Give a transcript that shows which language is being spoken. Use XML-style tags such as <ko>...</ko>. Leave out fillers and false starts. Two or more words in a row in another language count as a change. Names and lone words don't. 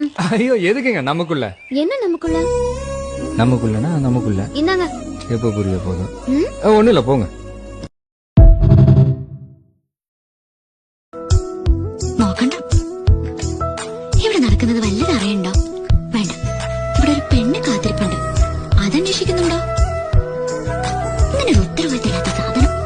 <ta>ஐயோ எதுக்குங்க நமக்குள்ள? என்ன நமக்குள்ள? நமக்குள்ளனா நமக்குள்ள. இந்தாங்க. எப்ப புரிய போதும்? ஒண்ணு இல்ல போங்க.</ta> <ml>നോക്കണ്ട. ഇവിടെ നടക്കുന്നത് വല്ലതും അറിയണ്ടോ? വേണ്ട. ഇവിടെ ഒരു പെണ്ണ് കാത്തിരിപ്പുണ്ട്. അതന്വേഷിക്കുന്നുണ്ടോ? ഇങ്ങനെ ഒരു ഉത്തരവാദിത്തമില്ലാത്ത സാധനം.</ml>